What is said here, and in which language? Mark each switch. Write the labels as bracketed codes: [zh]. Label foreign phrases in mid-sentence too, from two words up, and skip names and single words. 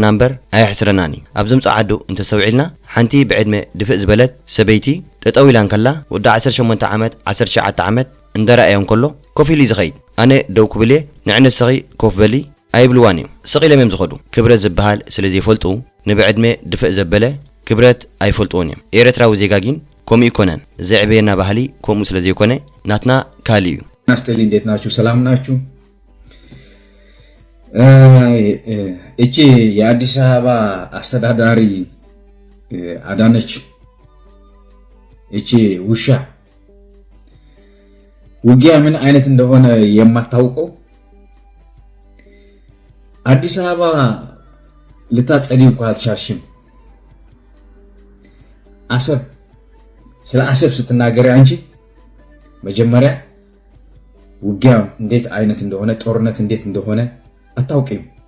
[ti] እምበር ኣይሕስረናን እዩ ኣብዚ ምፅዓዱ እንተሰውዒልና ሓንቲ ብዕድመ ድፍእ ዝበለት ሰበይቲ ጠጠው ኢላ እንከላ ወዲ 18 ዓመት 19 ዓመት እንደረኣዮም ከሎ ኮፍ ኢሉ ዝኸይድ ኣነ ደው ክብል እየ ንዕንስኺ ኮፍ በሊ ኣይብልዋን እዮም ስቕ ኢሎም እዮም ዝኸዱ ክብረት ዝበሃል ስለ ዘይፈልጡ ንብዕድመ ድፍእ ዘበለ ክብረት ኣይፈልጥዎን እዮም ኤርትራዊ ዜጋ ግን ከምኡ ይኮነን ዘዕበየና ባህሊ ከምኡ ስለ ዘይኮነ ናትና ካሊ እዩ [am] ናስተሊ እንዴት ናችሁ ሰላም ናችሁ እቺ የአዲስ አበባ አስተዳዳሪ አዳነች እቺ ውሻ ውጊያ ምን አይነት እንደሆነ የማታውቀው አዲስ አበባ ልታጸዲ እንኳን አልቻልሽም አሰብ ስለ አሰብ ስትናገሪ አንቺ መጀመሪያ ውጊያ እንዴት አይነት እንደሆነ ጦርነት እንዴት እንደሆነ አታውቂም